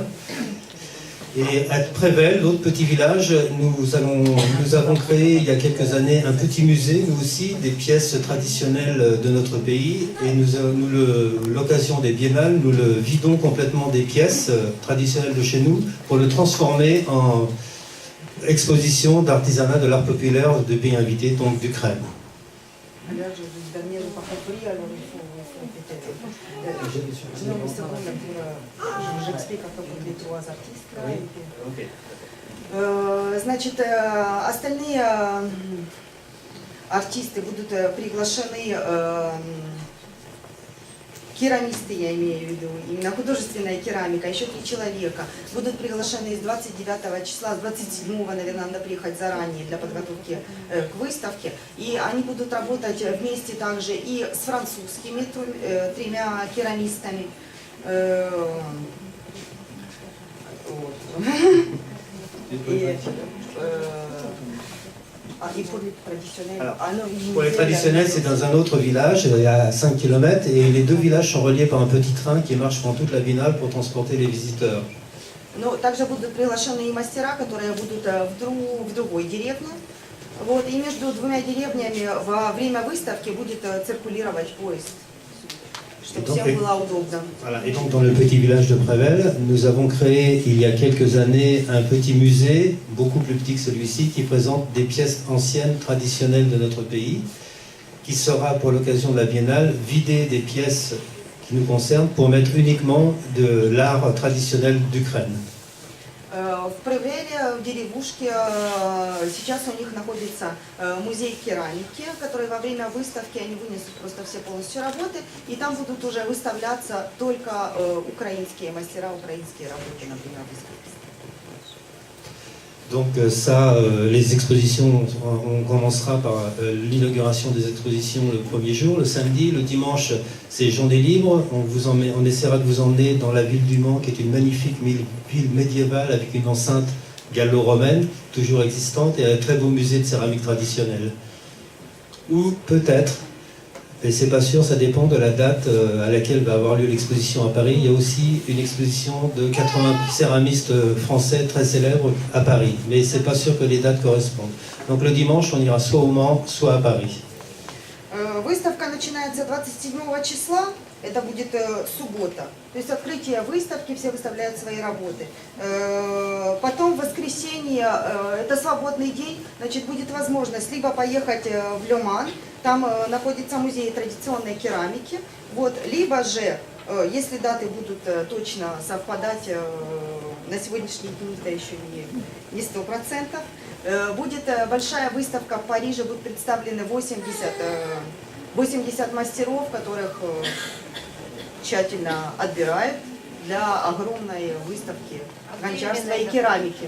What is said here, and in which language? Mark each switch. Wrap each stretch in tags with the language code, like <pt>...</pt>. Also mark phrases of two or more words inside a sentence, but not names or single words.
<fr>Et à Prével, l'autre petit village, nous avons créé il y a quelques années un petit musée, nous aussi, des pièces traditionnelles de notre pays. Et l'occasion des biennales, nous le vidons complètement des pièces traditionnelles de chez nous pour le transformer en exposition d'artisanat de l'art populaire de pays invités, donc d'Ukraine.</fr> <ru>Значит, остальные артисты будут приглашены, керамисты, я имею в виду, именно художественная керамика, еще 3 человека будут приглашены с 29 числа, с 27, наверное, надо приехать заранее для подготовки к выставке. И они будут работать вместе также и с французскими 3 керамистами.</ru> <fr>Pour les traditionnels, c'est dans un autre village, à 5 km, et les 2 villages sont reliés par un petit train qui marche pendant toute la biennale pour transporter les visiteurs.</fr> <ru>Но также будут приглашены и мастера, которые будут в другой деревне. Вот, и между 2 деревнями во время выставки будет циркулировать поезд, чтобы всем было удобно.</ru> <fr>Voilà. Et donc dans le petit village de Prével, nous avons créé il y a quelques années un petit musée, beaucoup plus petit que celui-ci, qui présente des pièces anciennes, traditionnelles de notre pays, qui sera pour l'occasion de la Biennale vidé des pièces qui nous concernent pour mettre uniquement de l'art traditionnel d'Ukraine.</fr> <ru>В Превеле, в деревушке, сейчас у них находится музей керамики, который во время выставки они вынесут просто все полностью работы, и там будут уже выставляться только украинские мастера, украинские работы, например, выставки.</ru> <fr>Donc ça, les expositions, on commencera par l'inauguration des expositions le premier jour, le samedi, le dimanche c'est journée libre, on essaiera de vous emmener dans la ville du Mans qui est une magnifique ville médiévale avec une enceinte gallo-romaine toujours existante et un très beau musée de céramique traditionnelle. Ou peut-être, mais c'est pas sûr, ça dépend de la date à laquelle va avoir lieu l'exposition à Paris. Il y a aussi une exposition de 80 céramistes français très célèbres à Paris, mais c'est pas sûr que les dates correspondent. Donc le dimanche, on ira soit au Mans, soit à Paris.</fr> <ru>Выставка начинается 27 числа, это будет суббота. То есть открытие выставки, все выставляют свои работы. Потом в воскресенье, это свободный день, значит, будет возможность либо поехать в Ле Ман, там находится музей традиционной керамики, вот, либо же, если даты будут точно совпадать, на сегодняшний день это еще не 100%, будет большая выставка в Париже, будут представлены 80 мастеров, которых тщательно отбирают для огромной выставки гончарства и керамики.</ru>